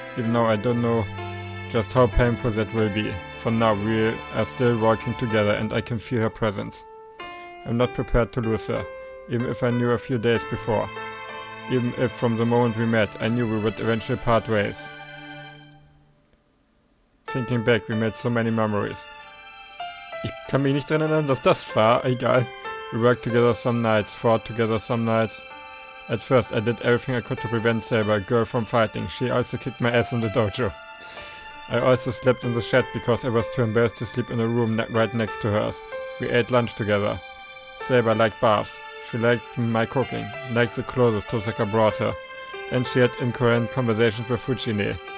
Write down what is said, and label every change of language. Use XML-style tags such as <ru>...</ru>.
<en>Even though I don't know just how painful that will be. For now, we are still working together and I can feel her presence. I'm not prepared to lose her, even if I knew a few days before. Even if from the moment we met, I knew we would eventually part ways. Thinking back, we made so many memories.</en> <de>Ich kann mich nicht dran erinnern, dass das war. Egal.</de> <en>We worked together some nights, fought together some nights. At first, I did everything I could to prevent Saber, a girl, from fighting. She also kicked my ass in the dojo. I also slept in the shed because I was too embarrassed to sleep in a room right next to hers. We ate lunch together. Saber liked baths. She liked my cooking, liked the clothes Tosaka brought her, and she had incoherent conversations with Fujine.</en>